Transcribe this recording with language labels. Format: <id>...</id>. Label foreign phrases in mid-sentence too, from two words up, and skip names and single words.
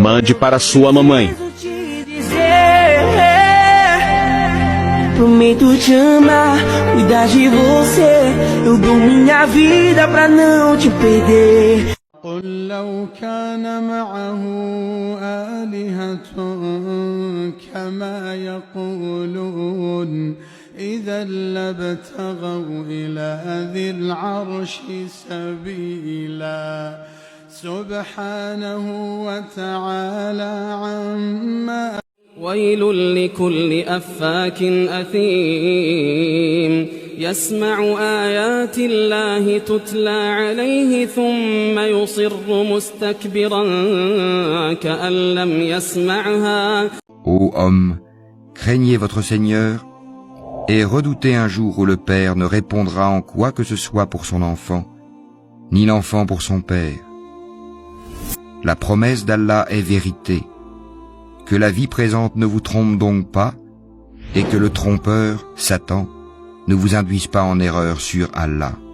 <pt>Mande para sua mamãe. Prometo te amar, cuidar de você. Eu dou minha vida pra não te perder.</pt> <ar>قل لو كان معه آلهة كما يقولون إذا لابتغوا إلى ذي العرش سبيلا سبحانه وتعالى عما ويل لكل أفاك أثيم يسمع آيات الله تتلى عليه ثم يصر مستكبرا كأن لم يسمعها.</ar> <fr>Ô homme, craignez votre Seigneur et redoutez un jour où le père ne répondra en quoi que ce soit pour son enfant, ni l'enfant pour son père. La promesse d'Allah est vérité. Que la vie présente ne vous trompe donc pas, et que le trompeur, Satan, ne vous induise pas en erreur sur Allah.</fr>